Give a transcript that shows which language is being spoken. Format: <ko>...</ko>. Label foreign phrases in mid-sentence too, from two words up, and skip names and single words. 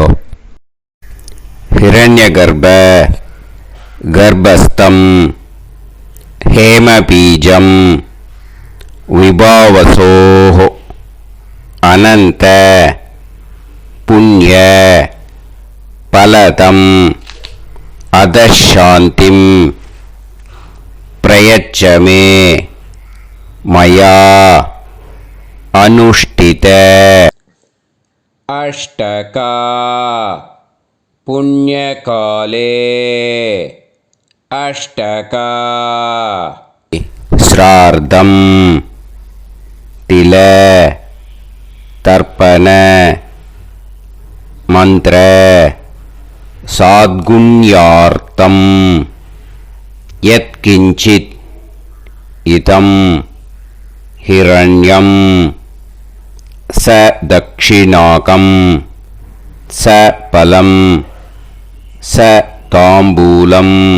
<sa>हिरण्य गर्भ गर्भस्थं हेमबीजं विभावसोः अनन्त पुण्य फलदम् अतःशान्तिं प्रयच्छमे मया अनुष्ठित. अष्टका पुण्यकाले अष्टका श्राद्धं तिल तर्पण मन्त्र साद्गुण्यार्थं यत्किञ्चित् इदं हिरण्यं च दक्षिणाकं च फलं च ताम्बूलं</sa>